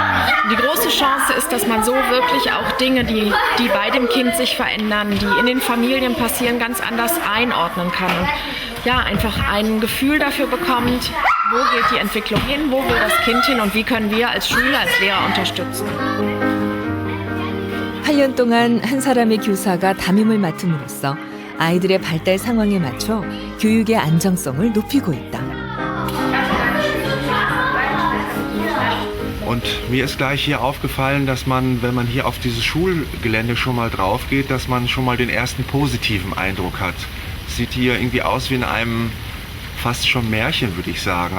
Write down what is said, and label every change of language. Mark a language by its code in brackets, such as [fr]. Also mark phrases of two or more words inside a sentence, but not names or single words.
[de] Die große Chance ist, dass man so wirklich auch Dinge, die bei dem Kind sich verändern, die in den Familien passieren, ganz anders einordnen kann. Und ja, einfach ein Gefühl dafür bekommt, wo geht die Entwicklung hin, wo will das Kind hin und wie können wir als Schule, als Lehrer unterstützen. [ko] 8년 동안 한 사람의 교사가 담임을 맡음으로써 아이들의 발달 상황에 맞춰 교육의 안정성을 높이고 있다. [de] Und mir ist gleich hier aufgefallen, dass man, wenn man hier auf dieses Schulgelände schon mal drauf geht, dass man schon mal den ersten positiven Eindruck hat. Sieht hier irgendwie aus wie in einem fast schon Märchen, würde ich sagen.